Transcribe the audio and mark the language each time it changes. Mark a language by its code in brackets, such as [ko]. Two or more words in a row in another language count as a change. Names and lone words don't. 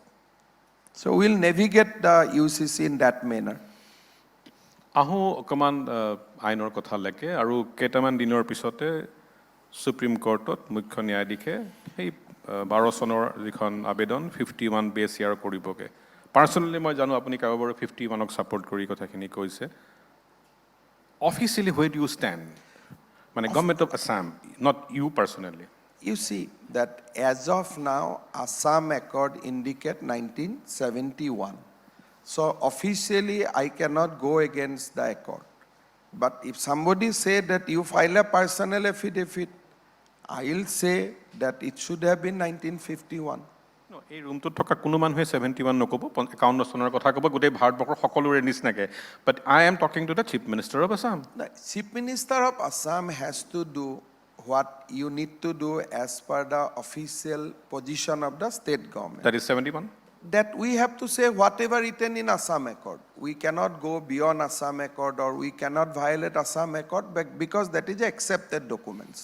[en] So we'll navigate the UCC in that manner. [as] আহোঁ অকণমান আইনৰ কথালৈকে আৰু কেইটামান দিনৰ পিছতে সুপ্ৰিম কোৰ্টত মুখ্য ন্যায়াধীশে সেই 12 চনৰ যিখন আবেদন 51 বেছ ইয়াৰ কৰিবগৈ পাৰ্চনেলি মই জানো আপুনি কাৰোবাৰ 51ক ছাপোৰ্ট কৰি কথাখিনি কৈছে অফিচিয়েলি [en] where do you stand [as] মানে [en] government of Assam not you personally You see that as of now, Assam Accord indicate 1971. So officially, I cannot go against the accord. But if somebody say that you file a personal affidavit, I'll say that it should have been 1951. [as] এই ৰুমটোত থকা কোনো মানুহে 71 নক'ব 51 চনৰ কথা ক'ব গোটেই ভাৰতবৰ্ষৰ সকলোৰে নিচিনাকৈ [en] but I am talking to the chief minister of Assam The Chief Minister of Assam has to do what you need to do as per the official position of the state government. that is 71 That we have to say whatever written in Assam Accord. We cannot go beyond Assam Accord or we cannot violate Assam Accord because that is accepted documents.